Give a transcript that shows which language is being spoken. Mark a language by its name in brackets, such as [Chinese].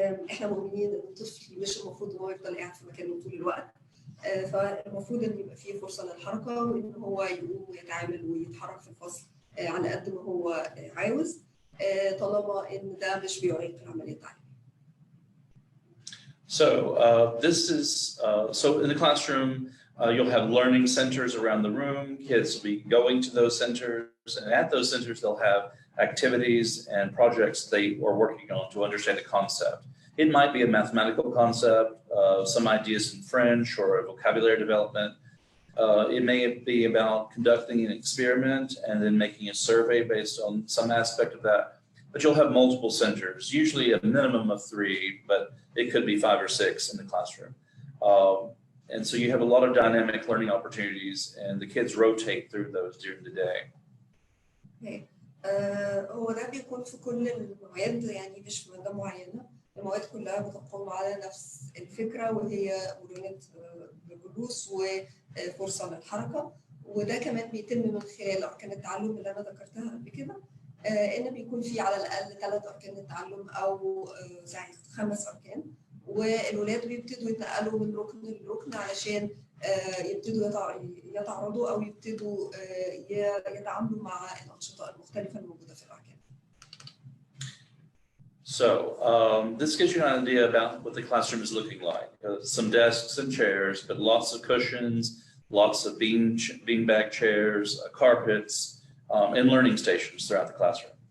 [Arabic] إحنا مؤمنين إن الطفل مش المفروض إن هو يفضل قاعد في مكانه طول الوقت، فالمفروض إن يبقى فيه فرصة للحركة، وإن هو يقوم ويتعامل ويتحرك في الفصل على قد ما هو عاوز، طالما إن ده مش بيعيق العملية التعليمية. [English] So this is, so in the classroom, you'll have learning centers around the room. Kids will be going to those centers, and at those centers, they'll have activities and projects they are working on to understand a concept. It might be a mathematical concept, some ideas in French or a vocabulary development. It may be about conducting an experiment and then making a survey based on some aspect of that. But you'll have multiple centers, usually a minimum of 3, but it could be 5 or 6 in the classroom. And so you have a lot of dynamic learning opportunities, and the kids rotate through those during the day. Okay. [Arabic] هو ده بيكون في كل المواد، يعني مش في مادة معينة. المواد كلها بتقوم على نفس الفكرة، وهي مرونة الجلوس وفرصة للحركة. وده كمان بيتم من خلال أركان التعلم اللي أنا ذكرتها قبل كده، إن بيكون في على الأقل 3 أركان التعلم أو 5 أركان، والولاد بيبتدوا يتنقلوا من ركن لركن علشان يبتدوا يتعرضوا أو يبتدوا يتعاملوا مع الأنشطة المختلفة الموجودة في الأركان. [English] So this gives you an idea about what the classroom is looking like. Some desks and chairs, but lots of cushions, lots of beanbag chairs, carpets, and learning stations throughout the classroom.